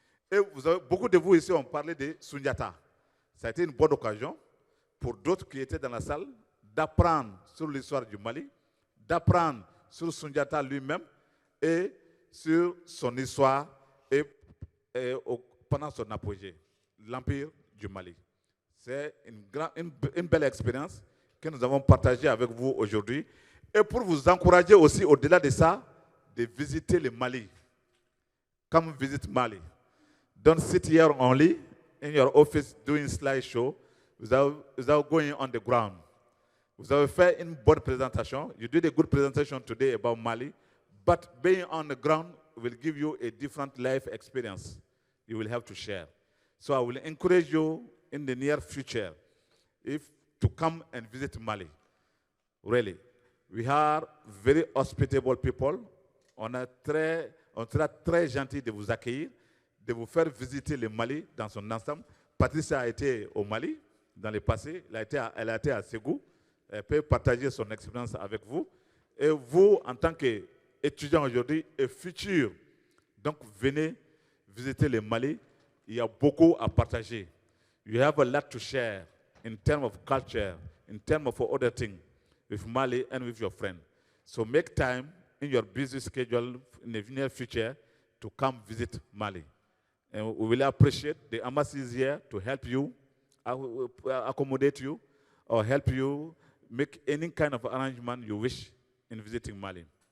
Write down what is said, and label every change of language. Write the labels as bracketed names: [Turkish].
[French] Et beaucoup de vous ici ont parlé de Sundiata. Ça a été une bonne occasion pour d'autres qui étaient dans la salle d'apprendre sur l'histoire du Mali, d'apprendre sur Sundiata lui-même et sur son histoire et pendant son apogée, l'Empire du Mali. C'est une belle expérience que nous avons partagée avec vous aujourd'hui. Et pour vous encourager aussi, au-delà de ça, de visiter le Mali. [English] Come visit Mali. Don't sit here only in your office doing slideshow without going on the ground. [French] Vous avez fait une bonne présentation. [English] You did a good presentation today about Mali. But being on the ground will give you a different life experience you will have to share. So I will encourage you in the near future to come and visit Mali. Really. We are very hospitable people. [French] On sera très gentil de vous accueillir, de vous faire visiter le Mali dans son ensemble. Patricia a été au Mali dans le passé. Elle a été à Sékou. Elle peut partager son expérience avec vous. Et vous, en tant qu'étudiant aujourd'hui et futur, donc venez visiter le Mali. Il y a beaucoup à partager. [English] You have a lot to share in terms of culture, in terms of other things with Mali and with your friend. So make time in your busy schedule in the near future to come visit Mali. And we will appreciate the embassy is here to help you, accommodate you, or help you make any kind of arrangement you wish in visiting Mali.